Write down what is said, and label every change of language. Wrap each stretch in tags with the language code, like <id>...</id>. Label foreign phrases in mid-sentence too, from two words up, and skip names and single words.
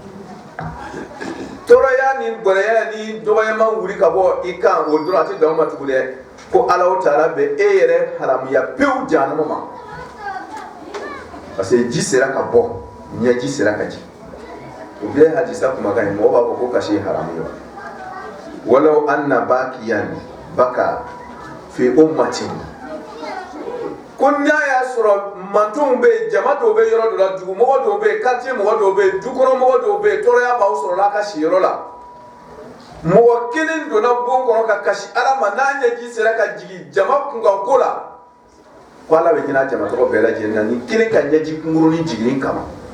<bm>tɔɔrɔya ni gɔlɛya ni dɔgɔyama wuli ka bɔ i kan o dɔrɔn a tɛ dan o ma tugun dɛ ko Alahu Taala bɛ e yɛrɛ haramuya pewu jahanama ma</bm> <fr>parce que</fr> <bm>ji sera ka bɔ ɲɛji sera ka jigin o bɛɛ ye hadisa kumakan ye mɔgɔ b'a fɔ ko kasi ye haramu ye</bm> <ar>ولو أن باكيا بكى في أمة</ar> <bm>ko n'a y'a sɔrɔ mantonw bɛ yen jama dɔw bɛ yɔrɔ dɔ la dugumɔgɔ dɔw bɛ yen quartier mɔgɔ dɔw bɛ yen dukɔnɔmɔgɔ dɔw bɛ yen tɔɔrɔya b'aw sɔrɔla a ka si yɔrɔ la mɔgɔ kelen donna bon kɔnɔ ka kasi ala ma n'a ɲɛji sera ka jigin jama kunkan ko la ko ala bɛ ɲinɛ a jama tɔgɔ bɛɛ lajɛlen na ni kelen ka ɲɛji kunkurunin jiginni kama</bm>